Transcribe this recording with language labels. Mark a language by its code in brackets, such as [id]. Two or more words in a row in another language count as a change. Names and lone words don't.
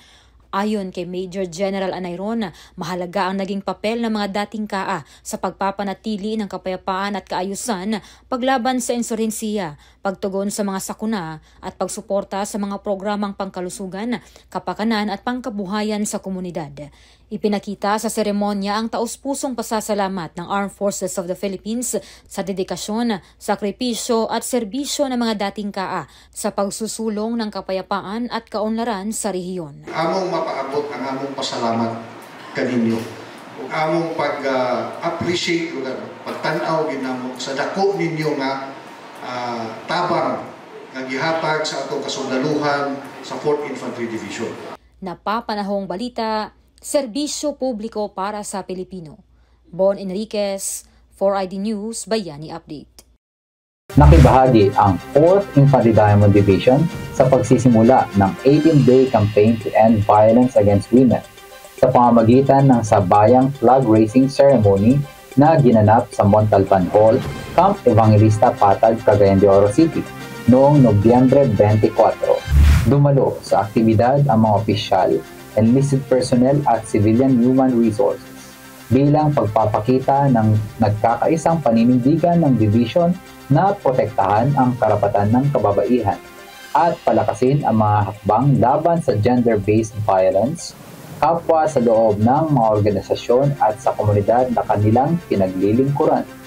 [tl] Ayon kay Major General Anayron, mahalaga ang naging papel ng mga dating CAA sa pagpapanatili ng kapayapaan at kaayusan, paglaban sa insurhensiya, pagtugon sa mga sakuna at pagsuporta sa mga programang pangkalusugan, kapakanan at pangkabuhayan sa komunidad. Ipinakita sa seremonya ang taus-pusong pasasalamat ng [en] Armed Forces of the Philippines [tl] sa dedikasyon, sakripisyo at serbisyo ng mga dating CAA sa pagsusulong ng kapayapaan at kaunlaran sa rehiyon. [ceb] Among mapaabot ang among pasalamat kaninyo. Ug among pag-appreciate o pagtanaw ginamo sa dako ninyo nga tabang nga gihatag sa atong kasundaluhan sa [en] 4th Infantry Division. [tl] Napapanahong balita, serbisyo publiko para sa Pilipino. Bon Enriquez, 4ID News, Bayani Update. Nakibahagi ang 4th Infantry Diamond Division sa pagsisimula ng [en] 18-day campaign to end violence against women [tl] sa pamamagitan ng sabayang [en] flag raising ceremony [tl] na ginanap sa Montalban Hall, Camp Evangelista Patag, Cagayan de Oro City noong Nobyembre 24. Dumalo sa aktibidad ang mga opisyal, [en] enlisted personnel [tl] at [en] civilian human resources [tl] bilang pagpapakita ng nagkakaisang paninindigan ng division na protektahan ang karapatan ng kababaihan at palakasin ang mga hakbang laban sa [en] gender-based violence, [tl] kapwa sa loob ng mga organisasyon at sa komunidad na kanilang pinaglilingkuran.